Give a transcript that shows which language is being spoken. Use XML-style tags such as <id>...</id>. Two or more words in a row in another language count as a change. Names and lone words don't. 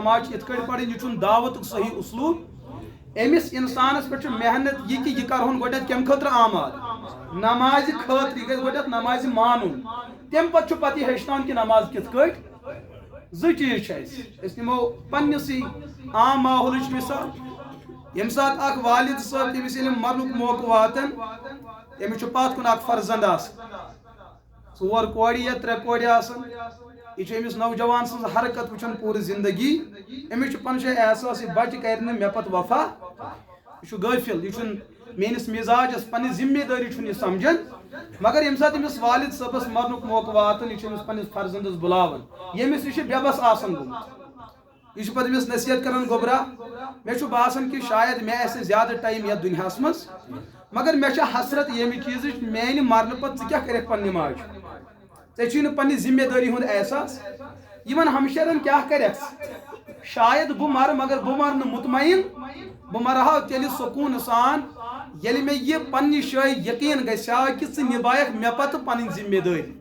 <ks>نماز ات کٹ پڑھن یہ دعوت صحیح اسلوب امس انسانس پہ محنت یہ کہ یہ کرہن گۄڈنیتھ کم خاطر آماد نماز خاطر یہ گژھِ گۄڈنیتھ نماز مانن تم پتہ پتہ یہ ہیچنان کہ نماز کت کٹ زٕ چیز اس نمو پنسی عام ماحول مثال یم سات اخ والد صاحب تمس مرنک موقع واتن تمس پات کن اخ فرزند ژور کورِ یا ترٛےٚ کورِ آسان یہ امس نوجوان سن حرکت وچھان پورٕ زندگی امس پن جائے احساس یہ بچہ کر مے پتہ وفا یہ غافل یہ میس مزاجس پنہ ذمہ داری یہ سمجھان مگر یم سات امس والد صاحبس مرنک موقع واتن یہ پنس فرزندس بلاوان یمس یہ بے بس آسان گومت یہ پتہ امس نصیحت کران گوبرا مے باسان کہ شاید مے آسہِ زیادہ ٹائم یتھ دنیاس مز مگر مے حسرت یمہ چیز میانہ مرنہ پتہ ژٕ کیاہ کرکھ پننہِ ماجہِ ژےٚ چھُے نہٕ پننہِ ذمہ داری ہُنٛد احساس یمن ہمشیرن کیاہ کرکھ شاید بہ مر مگر بہ مر نہٕ مطمئن بہ مرہا تیٚلہِ سکوٗن سان ییٚلہِ مےٚ یہِ پننہِ جایہِ یقین گژھِ ہا کہ ژٕ نبایکھ مےٚ پتہٕ پنٕنۍ ذمہ دٲری</ks>